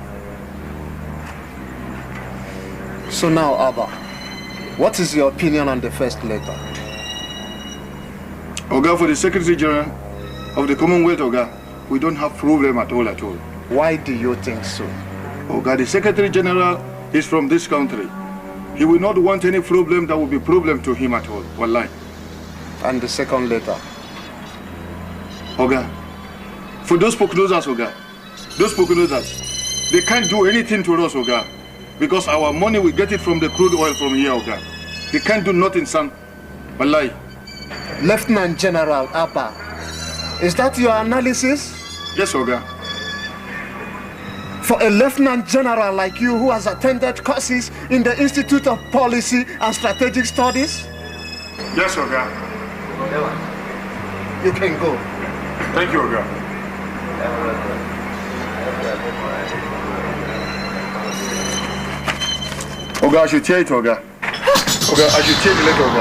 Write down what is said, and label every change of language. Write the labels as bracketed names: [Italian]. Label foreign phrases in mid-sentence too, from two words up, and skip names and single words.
[English] So now, Abba, what is your opinion on the first letter? Oga, for the Secretary General of the Commonwealth, Oga, we don't have problem at all. Why do you think so? Oga, the Secretary General is from this country. He will not want any problem that will be problem to him at all. Wallahi. And the second letter? Oga, for those pocknosers, Oga, those pocknosers, they can't do anything to us, Oga, because our money, we get it from the crude oil from here, Oga. They can't do nothing, son. Wallahi. Lieutenant General Abba, is that your analysis? Yes, Oga. For a Lieutenant General like you who has attended courses in the Institute of Policy and Strategic Studies? Yes, Oga. You can go. Thank you, Oga. Oga, I should tear it, Oga. Oga, I should tear the letter, Oga.